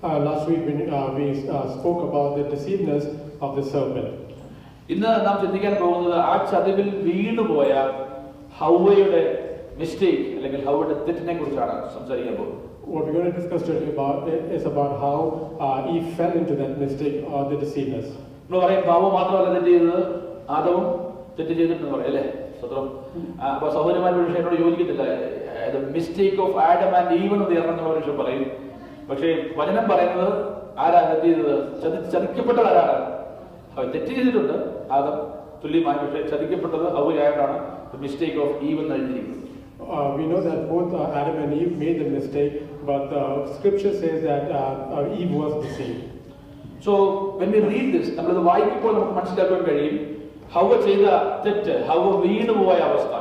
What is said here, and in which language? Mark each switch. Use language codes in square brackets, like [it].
[en] Last week we spoke about the deceiveness of the serpent. [ml] ഇന്ന് നാം ചിന്തിക്കാൻ പോകുന്നത് ആ ചതിവിൽ വീണുപോയ ഹൗവയുടെ മിസ്റ്റേക്ക് അല്ലെങ്കിൽ ഹൗവയുടെ തെറ്റിനെ കുറിച്ചാണ് സംസാരിക്കാൻ പോകുന്നത്. [en] What we're going to discuss today is about how Eve fell into that mistake or the deceiveness. [ml] നമ്മൾ പറയും പാപം മാത്രമല്ല തെറ്റ് ചെയ്തത്, ആദവും തെറ്റ് ചെയ്തിട്ടെന്ന് പറയും അല്ലേ? സ്വത്രം. അപ്പൊ സഹോദരന്മാരുടെ വിഷയം എന്നോട് യോജിക്കത്തില്ല. [en] mistake of Adam and Eve [ml] എന്ന് എന്നുള്ള വിഷയം പറയും. പക്ഷേ വചനം പറയുന്നത് ആരാ തെറ്റ് ചെയ്തത്? ചതിക്കപ്പെട്ടത് ആരാണ്? തെറ്റ് ചെയ്തിട്ടുണ്ട് ആദം തുല്യമായി, പക്ഷേ ചതിക്കപ്പെട്ടത് ഹൗവയായിട്ടാണ് [en] mistake of Eve [ml] എന്ന് എഴുതിയിരിക്കുന്നത്. [en] We know that both Adam and Eve made the mistake, but the scripture says that Eve was deceived. So when we read this, [ml] നമ്മളത് വായിക്കുമ്പോൾ നമുക്ക് മനസ്സിലാക്കാൻ കഴിയും ഹൗവ ചെയ്ത തെറ്റ്, ഹൗവ വീണുപോയ അവസ്ഥ.